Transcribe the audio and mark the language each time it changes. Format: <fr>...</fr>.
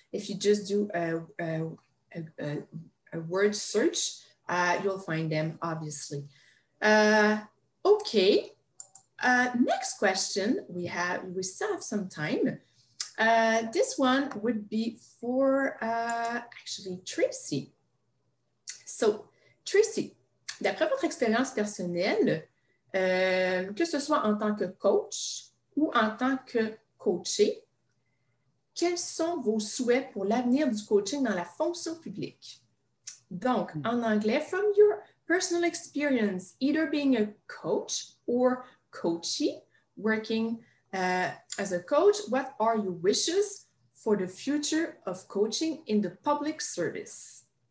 <en>If you just do a word search, you'll find them, obviously. Okay, next question, we still have some time. This one would be for actually Tracy.</en> <fr>So, Tracy, d'après votre expérience personnelle, que ce soit en tant que coach ou en tant que coaché, quels sont vos souhaits pour l'avenir du coaching dans la fonction publique? Donc, en anglais,</fr> <en>from your personal experience, either being a coach or coachee, working as a coach? What are your wishes for the future of coaching in the public service?</en>